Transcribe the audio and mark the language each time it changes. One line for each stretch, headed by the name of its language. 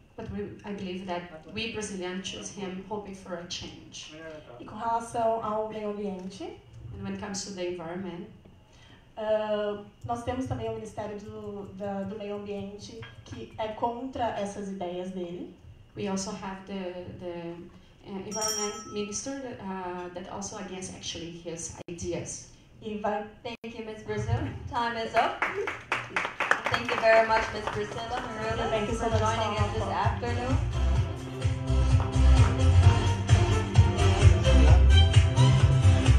English: But I believe that we Brazilians choose him hoping for a change.
Portuguese: E com relação ao meio ambiente,
English: and when it comes to the environment,
Portuguese: nós temos também o Ministério do Meio Ambiente que é contra essas ideias dele.
English: We also have the environment minister that also against actually his ideas. Thank you, Ms. Brazil. Time is up. Thank you very much, Ms. Priscilla Mireles, for joining us this afternoon.